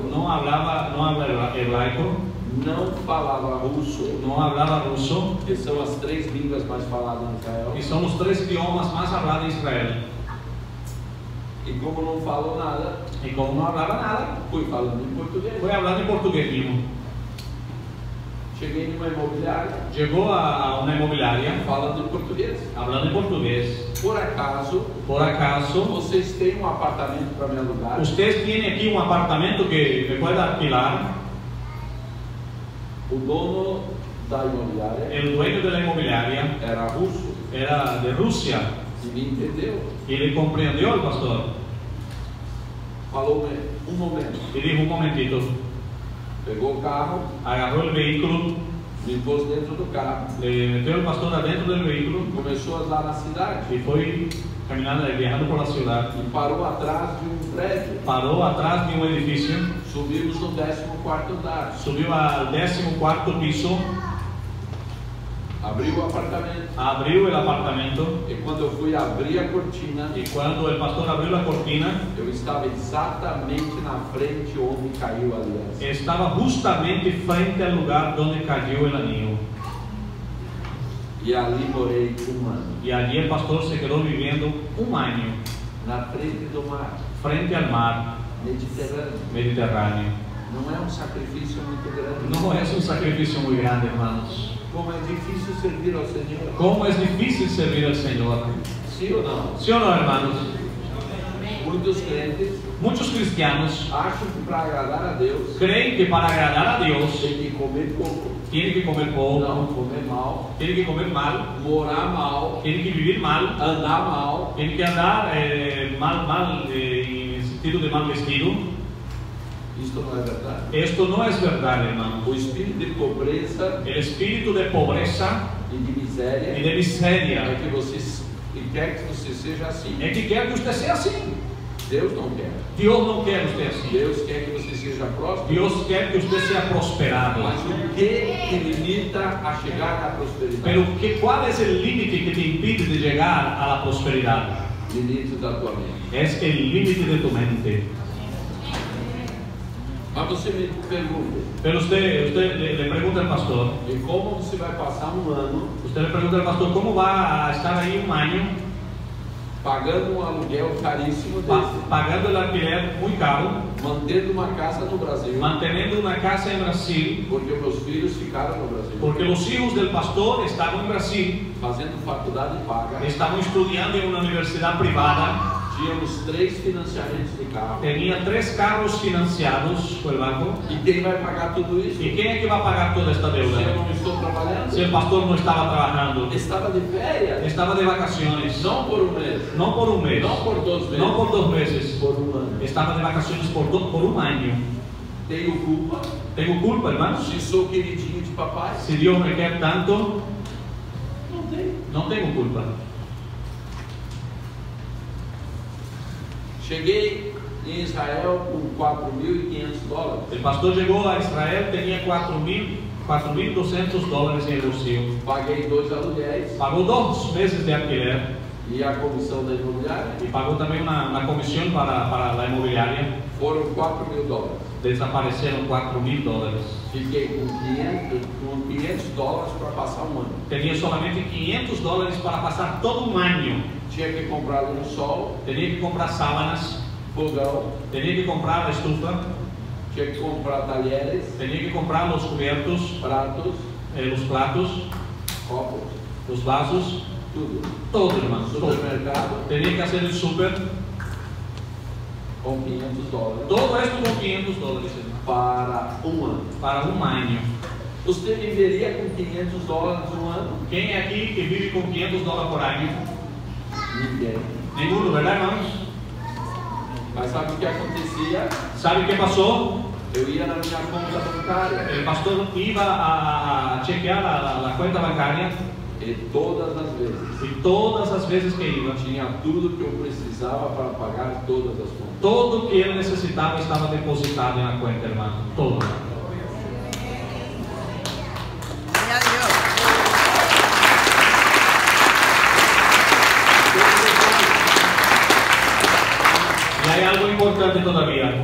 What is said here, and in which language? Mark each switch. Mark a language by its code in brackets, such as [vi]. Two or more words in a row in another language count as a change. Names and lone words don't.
[es] no habla hebraico, [pt] não falava russo, [es] no hablaba ruso, [pt] que são as 3 línguas mais faladas em Israel. [es] y son los 3 idiomas más hablados en Israel. [pt] E como não falo nada, [es] Y como no hablaba nada, [pt] fui falando em português. [es] fue hablando en portugués mismo. [pt] Cheguei numa imobiliária, [es] Llegó a una inmobiliaria, [pt] falando em português. [es] hablando en portugués. [pt] Por acaso, Vocês têm um apartamento para me alugar? [es] ustedes tienen aquí un apartamento que me pueda alquilar. [pt] O dono da imobiliária [es] El dueño de la inmobiliaria [pt] era russo [es] era de Rusia [pt] e me entendeu. [es] y le comprendió al pastor [pt] Falou-me um momento. [es] y dijo: un momentito. [pt] Pegou o carro, [es] Agarró el vehículo, [pt] me pôs dentro do carro, [es] le metió al pastor adentro del vehículo [pt] começou a andar na cidade [es] y fue caminando, viajando por la ciudad. [pt] e parou atrás de um prédio. [es] Paró atrás de un edificio, [pt] Subimos no 14º andar, [es] subió al 14º piso, [pt] abriu o apartamento [es] abrió el apartamento [pt] e quando eu fui abrir a cortina, [es] y cuando el pastor abrió la cortina, [pt] eu estava exatamente na frente onde caiu a aliança. [es] estaba justamente frente al lugar donde cayó el anillo. [pt] E ali morei um ano, [es] Y allí el pastor se quedó viviendo un año [pt] na frente do mar [es] frente al mar Mediterráneo. [pt] Não é um sacrifício muito grande. [es] No es un sacrificio muy grande, hermanos. [pt] Como é difícil servir ao Senhor. [es] ¿Cómo es difícil servir al Señor? [pt] Sim ou não? [es] ¿Sí o no, hermanos? [pt] Muitos crentes [es] Muchos cristianos [pt] acham que para agradar a Deus [es] creen que para agradar a Dios [pt] tem que comer pouco, [es] tienen que comer poco, [pt] não comer mal, [es] tienen que comer mal, [pt] morar mal, [es] tienen que vivir mal, [pt] andar mal. [es] tienen que andar mal, en el sentido de mal vestido. [pt] Isto não é verdade. [es] Esto no es verdad, hermano. [pt] O espírito de pobreza [es] El espíritu de pobreza [pt] e de miséria [es] y de miseria [pt] é que você quer que você seja assim. [es] es que quiere que usted sea así. [pt] Deus não quer. [es] Dios no quiere usted así. [pt] Deus quer que você seja próspero. [es] Dios quiere que usted sea prosperado. [pt] Mas o que te limita a chegar à prosperidade? [es] Pero ¿cuál es el límite que te impide de llegar a la prosperidad? [pt] Limite da tua mente. [es] Es el límite de tu mente. [pt] Mas você me pergunta, [es] Pero usted le pregunta al pastor, [pt] e como você vai passar um ano [es] usted le pregunta al pastor, ¿cómo va a estar ahí un año [pt] pagando um aluguel caríssimo desse, [es] pagando el alquiler muy caro, [pt] mantendo uma casa no Brasil, [es] manteniendo una casa en Brasil, [pt] porque meus filhos ficaram no Brasil, [es] porque los hijos del pastor estaban en Brasil, [pt] fazendo faculdade paga, [es] estaban estudiando en una universidad privada, [pt] Tínhamos 3 financiamentos de carro. [es] Tenía 3 carros financiados por el banco. [pt] E quem vai pagar tudo isso? [es] ¿Y quién es que va a pagar toda esta [pt] Se eu [es] deuda? [pt] não estou trabalhando, [es] Si el pastor no estaba trabajando, [pt] estava de férias, [es] estaba de vacaciones, [pt] não por um mês, [es] no por un mes, [pt] não por 2 meses, [es] no por 2 meses, [pt] por um ano. [es] estaba de vacaciones por un año. [pt] Tenho culpa [es] ¿Tengo culpa, hermanos? [pt] se sou queridinho de papai? [es] Si Dios me quiere tanto, [pt] Não tenho. [es] no tengo culpa. [pt] Cheguei em Israel com $4.500. [es] El pastor llegó a Israel, tenía $4.200 en el bolsillo. [pt] Paguei 2 aluguéis [es] Pagó 2 meses de alquiler [pt] e a comissão da imobiliária [es] y pagó también una comisión para la inmobiliaria. [pt] foram $4.000. [es] Desaparecieron $4.000. [pt] Fiquei com $500 para passar um ano. [es] Tenía solamente $500 para pasar todo un año. [pt] Tinha que comprar lençol, [es] Tenía que comprar sábanas, [pt] fogão, [es] tenía que comprar la estufa, [pt] tinha que comprar talheres, [es] tenía que comprar los cubiertos, [pt] pratos, [es] los platos, [pt] copos, [es] los vasos, [pt] tudo. [es] todo, hermanos, todo. [pt] Supermercado [es] Tenía que hacer el súper, [pt] com $500 [es] todo esto con $500, hermano, [pt] para um ano. [es] para un año. [pt] Você viveria com $500 um ano? [es] ¿Quién aquí que vive con $500 por año? [pt] Ninguém. [es] Ninguno, ¿verdad, hermanos? [pt] Mas sabe o que acontecia? [es] ¿Sabe qué pasó? [pt] Eu ia na minha conta bancária [es] El pastor iba a chequear la cuenta bancaria [pt] e todas as vezes [es] y todas las veces que iba, [pt] tinha tudo que eu precisava para pagar todas as contas. [es] todo que él necesitaba estaba depositado en la cuenta, hermano. Todo. Gloria a Dios. Y hay algo importante todavía.